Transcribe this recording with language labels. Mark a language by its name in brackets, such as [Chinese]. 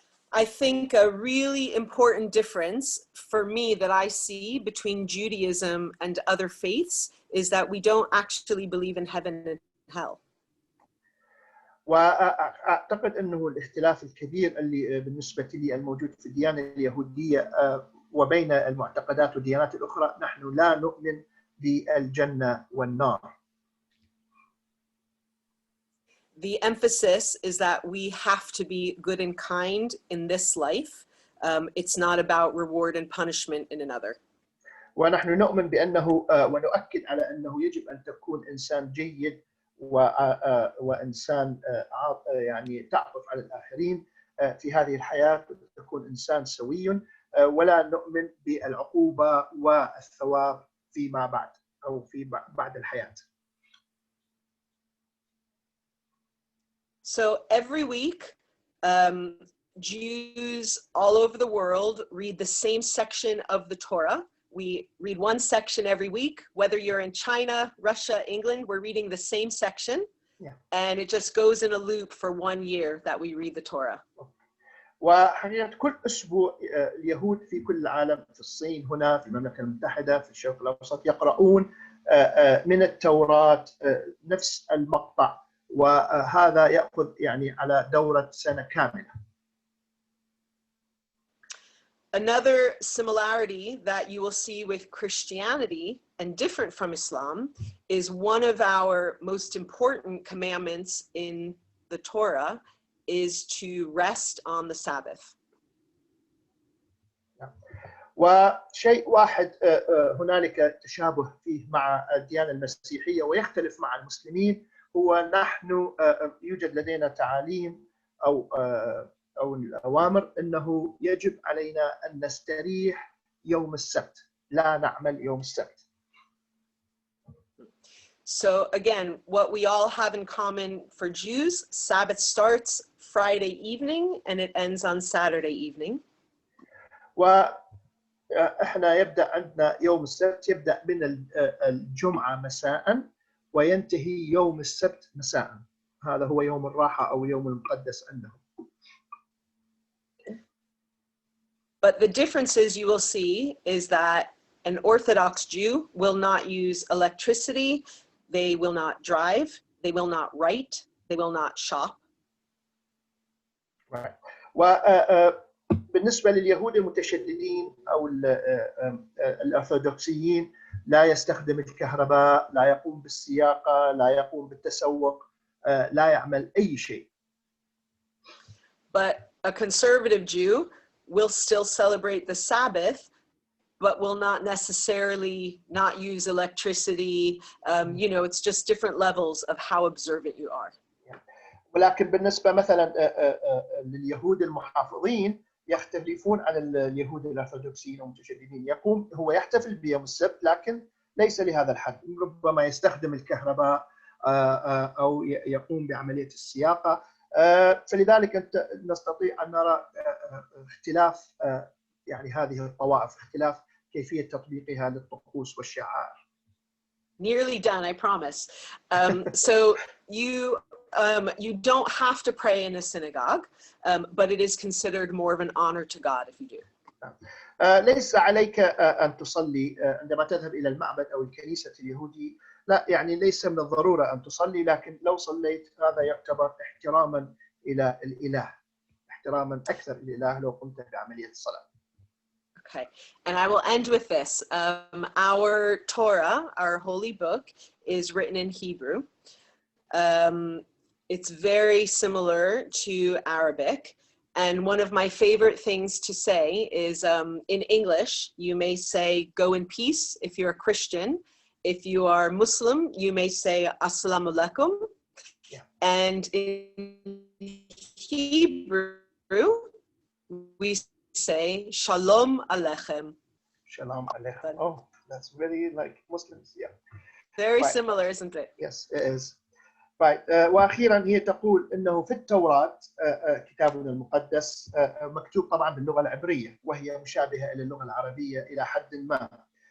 [English] I think a really important difference for me that I see between Judaism and other faiths is that we don't actually believe in heaven and hell. [Arabic] وأعتقد أنه الاختلاف الكبير اللي بالنسبة لي الموجود في الديانة اليهودية وبين المعتقدات والديانات الأخرى نحن لا نؤمن بالجنة والنار. [English] The emphasis is that we have to be good and kind in this life. It's not about reward and punishment in another. [Arabic] ونحن نؤمن بأنه ونؤكد على أنه يجب أن تكون إنسان جيد وإنسان يعني تعطف على الآخرين في هذه الحياة تكون إنسان سوي ولا نؤمن بالعقوبة والثواب فيما بعد أو في بعد الحياة. [English] So every week, Jews all over the world read the same section of the Torah. We read one section every week, whether you're in China, Russia, England, we're reading the same section. Yeah. And it just goes in a loop for 1 year that we read the Torah. [Arabic] وحقيقة كل أسبوع اليهود في كل العالم، في الصين، هنا في المملكة المتحدة، في الشرق الأوسط، يقرؤون من التوراة نفس المقطع، وهذا يأخذ يعني على دورة سنة كاملة. [English] Another similarity that you will see with Christianity and different from Islam is one of our most important commandments in the Torah is to rest on the Sabbath. [Arabic] وشيء واحد هنالك تشابه فيه مع الديانة المسيحية ويختلف مع المسلمين، هو نحن يوجد لدينا تعاليم أو الأوامر أنه يجب علينا أن نستريح يوم السبت، لا نعمل يوم السبت. [English] So again, what we all have in common for Jews, Sabbath starts Friday evening and it ends on Saturday evening. [Arabic] وإحنا يبدأ عندنا يوم السبت يبدأ من الجمعة مساء وينتهي يوم السبت مساء. هذا هو يوم الراحة أو يوم المقدس عندهم. [English] But the differences you will see is that an Orthodox Jew will not use electricity, they will not drive, they will not write, they will not shop. Right. [Arabic] وبالنسبة لليهود المتشددين أو الأرثوذكسيين لا يستخدم الكهرباء، لا يقوم بالسياقة، لا يقوم بالتسوق، لا يعمل أي شيء. [English] But a conservative Jew will still celebrate the Sabbath, but will not necessarily not use electricity. You know, it's just different levels of how observant you are. [Arabic] ولكن بالنسبة مثلا لليهود المحافظين يختلفون عن اليهود الأرثوذكسيين والمتشددين. هو يحتفل بيوم السبت لكن ليس لهذا الحد، ربما يستخدم الكهرباء أو يقوم بعملية السياقة. فلذلك نستطيع أن نرى اختلاف يعني هذه الطوائف، اختلاف كيفية تطبيقها للطقوس والشعائر. [English] Nearly done, I promise. So you don't have to pray in a synagogue, but it is considered more of an honor to God if you do. [Arabic] ليس عليك أن تصلي عندما تذهب إلى المعبد أو الكنيسة اليهودي، لا يعني ليس من الضرورة أن تصلي، لكن لو صليت هذا يعتبر احتراما إلى الإله، احتراما أكثر للإله لو قمت بعملية الصلاة. [English] Okay, and I will end with this. Our Torah, our holy book, is written in Hebrew. It's very similar to Arabic. And one of my favorite things to say is in English, you may say, go in peace if you're a Christian. If you are Muslim, you may say, [Arabic] Assalamu alaikum. [English] Yeah. And in Hebrew, we say, [Hebrew] Shalom Aleichem. Shalom Aleichem. [English] Oh, that's really like Muslims, yeah. Very right. Similar, isn't it? Yes, it is. Right. [Arabic] وأخيرا هي تقول أنه في التوراة كتابنا المقدس مكتوب طبعا باللغة العبرية وهي مشابهة إلى اللغة العربية إلى حد ما.